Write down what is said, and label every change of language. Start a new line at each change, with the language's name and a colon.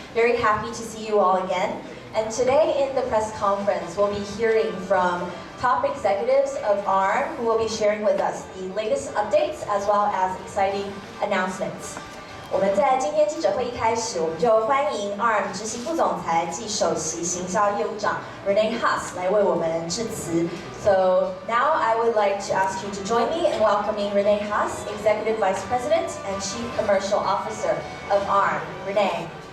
English: Very happy to see you all again. And today in the press conference, we'll be hearing from top executives of ARM who will be sharing with us the latest updates as well as exciting announcements.
Chinese: 我们在今天记者会一开始，我们就欢迎 ARM 执行副总裁暨首席行销业务长 Rene Haas 来为我们致辞。
English: So now I would like to ask you to join me in welcoming Rene Haas, Executive Vice President and Chief Commercial Officer of ARM. Rene.